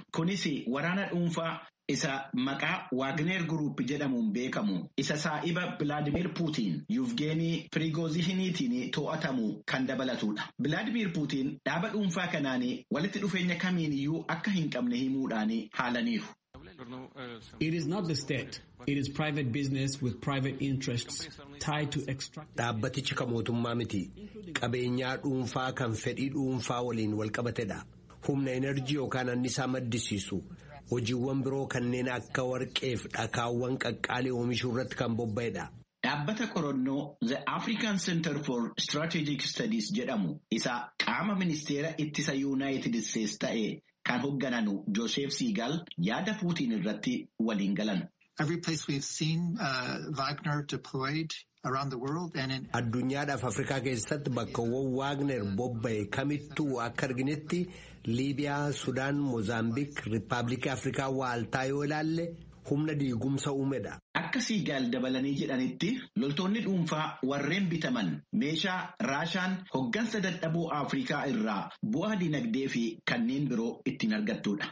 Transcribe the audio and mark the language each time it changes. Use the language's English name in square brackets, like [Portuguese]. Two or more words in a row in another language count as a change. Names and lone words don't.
[Oromo] Kunis waraana dhuunfaa isa maqaa Waagneer Group jedhamuun beekamu isa saa'iba Vilaadimiir Puutiin Yuvgeenii Pirigoozihiniitiin to'atamu kan dabalatudha. Vilaadimiir Puutiin dhaaba dhuunfaa kanaan walitti dhufeenya kamiiniyyuu akka hin qabne himuudhaan haalaniiru. [English] It is not the state. It is private business with private interests tied to extract. [Oromo] Dhaabbatichi kan mootummaa miti. Qabeenyaa dhuunfaa kan fedhii dhuunfaa waliin wal qabatedha. Humna enerjii yookaan annisaa maddisiisu. Hojiiwwan biroo kanneen akka warqeef dhakaawwan qaqqaalee oomishuu irratti kan bobba'edha. Dhaabbata qorannoo The African Center for Strategic Studies jedhamu isa qaama ministeera ittisa Yuunaayitid Isteetsi ta'e kan hooggananu Joseph Seagal yaada Puutiin irratti waliin galan. [English] Every place we've seen Wagner deployed around the world and in [Oromo] addunyaadhaaf Afrikaa keessatti bakkawwan Wagner bobba'e kamittuu akka arginetti Liibiyaa, Sudaan, Moozaambiik, Riippaabilikii Afrikaa Waaltaa yoo ilaalle humna diigumsa uumedha. Akka Seagal dabalanii jedhanitti loltoonni dhuunfaa warreen bitaman meeshaa Raashaan hoggansa dadhaboo Afrikaa irraa bu'aa dinagdee fi kanneen biroo ittiin argattudha.